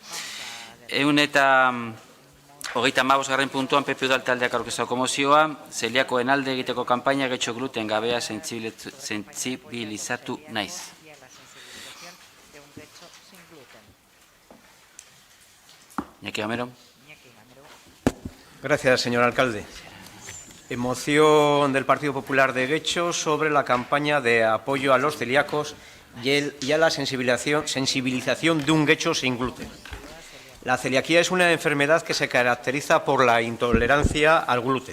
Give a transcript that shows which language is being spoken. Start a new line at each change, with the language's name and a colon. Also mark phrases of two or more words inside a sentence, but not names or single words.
Basque: 125. puntuan PP Udal taldeak aurkeztutako mozioa, zeliakoen alde egiteko kanpaina getxo gluten gabea sentsibilizatu naiz. Iñaki Gamero.
Spanish: Gracias, señor alcalde. Moción del Partido Popular de Guecho sobre la campaña de apoyo a los celíacos y a la sensibilización de un Guecho sin gluten. La celiaquía es una enfermedad que se caracteriza por la intolerancia al gluten.